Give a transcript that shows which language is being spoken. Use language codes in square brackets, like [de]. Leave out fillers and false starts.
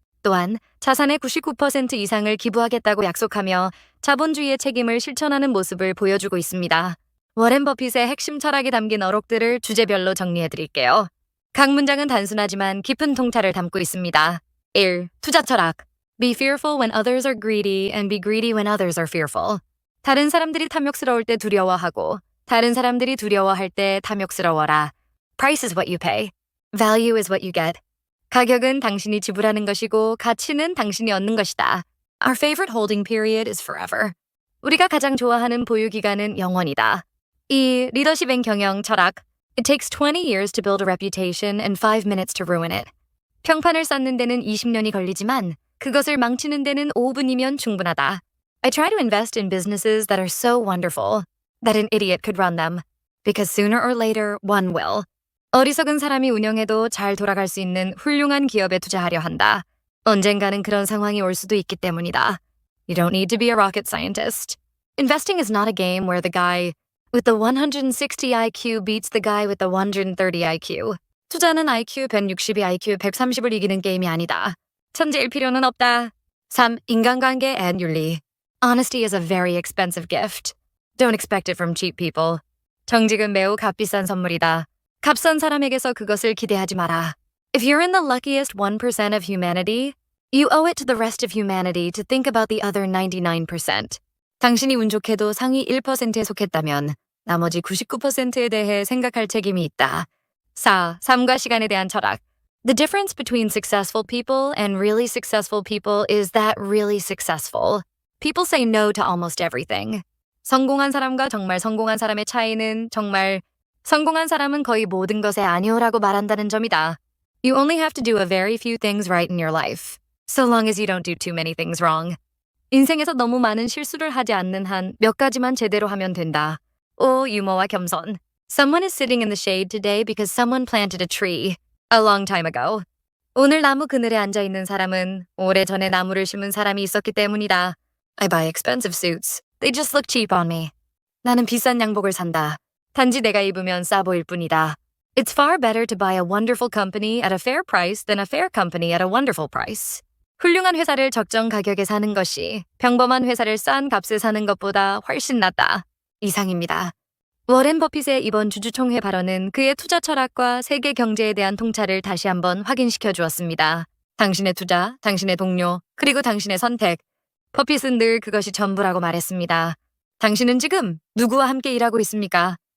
[ko] 또한 자산의 99% 이상을 기부하겠다고 약속하며 자본주의의 책임을 실천하는 모습을 보여주고 있습니다. 워렌 버핏의 핵심 철학이 담긴 어록들을 주제별로 정리해드릴게요. 각 문장은 단순하지만 깊은 통찰을 담고 있습니다. 1. 투자 철학. [en] Be fearful when others are greedy and be greedy when others are fearful. [ko] 다른 사람들이 탐욕스러울 때 두려워하고 다른 사람들이 두려워할 때 탐욕스러워라. [en] Price is what you pay. Value is what you get. [ko] 가격은 당신이 지불하는 것이고 가치는 당신이 얻는 것이다. [en] Our favorite holding period is forever. [ko] 우리가 가장 좋아하는 보유 기간은 영원이다. 2. 리더십 앤 경영 철학. [en] It takes 20 years to build a reputation and 5 minutes to ruin it. [ko] 평판을 쌓는 데는 20년이 걸리지만 그것을 망치는 데는 5분이면 충분하다. [en] I try to invest in businesses that are so wonderful that an idiot could run them, because sooner or later one will. [ko] 어리석은 사람이 운영해도 잘 돌아갈 수 있는 훌륭한 기업에 투자하려 한다. 언젠가는 그런 상황이 올 수도 있기 때문이다. [en] You don't need to be a rocket scientist. Investing is not a game where the guy with the 160 IQ beats the guy with the 130 IQ. [ko] 투자는 IQ 160이 IQ 130을 이기는 게임이 아니다. 천재일 필요는 없다. 3. 인간관계 and 윤리. [en] Honesty is a very expensive gift. Don't expect it from cheap people. [ko] 정직은 매우 값비싼 선물이다. 값싼 사람에게서 그것을 기대하지 마라. [en] If you're in the luckiest 1% of humanity, you owe it to the rest of humanity to think about the other 99%. [ko] 당신이 운 좋게도 상위 1%에 속했다면 나머지 99%에 대해 생각할 책임이 있다. 4. 삶과 시간에 대한 철학. [en] The difference between successful people and really successful people is that really successful. People say no to almost everything. [ko] 성공한 사람과 정말 성공한 사람의 차이는 정말 성공한 사람은 거의 모든 것에 아니오라고 말한다는 점이다. [en] You only have to do a very few things right in your life, so long as you don't do too many things wrong. [ko] 인생에서 너무 많은 실수를 하지 않는 한 몇 가지만 제대로 하면 된다. 5. 유머와 겸손. [en] Someone is sitting in the shade today because someone planted a tree a long time ago. [ko] 오늘 나무 그늘에 앉아 있는 사람은 오래전에 나무를 심은 사람이 있었기 때문이다. [en] I buy expensive suits. They just look cheap on me. [ko] 나는 비싼 양복을 산다. 단지 내가 입으면 싸 보일 뿐이다. [en] It's far better to buy a wonderful company at a fair price than a fair company at a wonderful price. [ko] 훌륭한 회사를 적정 가격에 사는 것이 평범한 회사를 싼 값에 사는 것보다 훨씬 낫다. 이상입니다. 워렌 버핏의 이번 주주총회 발언은 그의 투자 철학과 세계 경제에 대한 통찰을 다시 한번 확인시켜 주었습니다. 당신의 투자, 당신의 동료, 그리고 당신의 선택. 버핏은 늘 그것이 전부라고 말했습니다. 당신은 지금 누구와 함께 일하고 있습니까?